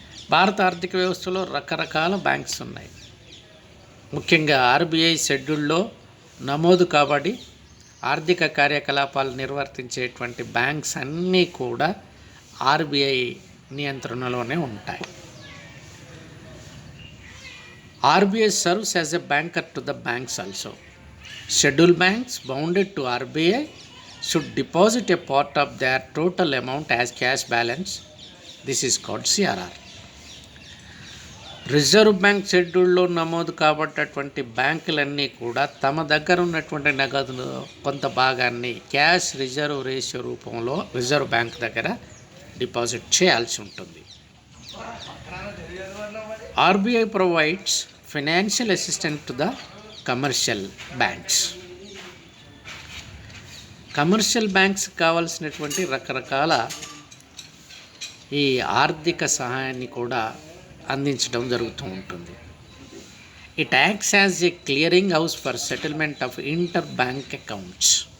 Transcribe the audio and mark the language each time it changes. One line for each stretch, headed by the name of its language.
Telugu: భారత ఆర్థిక వ్యవస్థలో రకరకాల బ్యాంక్స్ ఉన్నాయి. ముఖ్యంగా ఆర్బీఐ షెడ్యూల్లో నమోదు కాబడి ఆర్థిక కార్యకలాపాలు నిర్వర్తించేటువంటి బ్యాంక్స్ అన్నీ కూడా ఆర్బీఐ నియంత్రణలోనే ఉంటాయి.
English: RBI serves as a banker to the banks also. Scheduled banks bounded to RBI should deposit a part of their total amount as cash balance. This is called CRR.
Telugu: Reserve bank షెడ్యూల్లో నమోదు కాబట్టటువంటి బ్యాంకులన్నీ కూడా తమ దగ్గర ఉన్నటువంటి నగదులో కొంత భాగాన్ని cash reserve ratio రూపంలో రిజర్వ్ బ్యాంక్ దగ్గర డిపాజిట్ చేయాల్సి ఉంటుంది.
English: RBI provides financial assistance to the commercial banks.
Telugu: Commercial banks కావాల్సినటువంటి రకరకాల ఈ ఆర్థిక సహాయాన్ని కూడా అందించడం జరుగుతూ ఉంటుంది.
English: It acts as a clearing house for settlement of inter bank accounts.